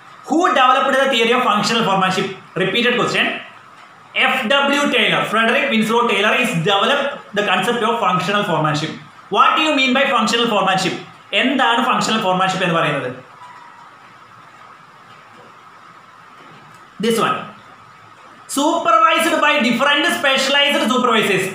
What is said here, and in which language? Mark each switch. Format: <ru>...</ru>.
<en>Who developed the theory of functional foremanship? Repeated question. F.W. Taylor, Frederick Winslow Taylor is developed the concept of functional foremanship. What do you mean by functional foremanship?</en> <ml>എന്താണ് functional foremanship എന്ന് പറയുന്നത്?</ml> <en>This one. Supervised by different specialized supervisors.</en>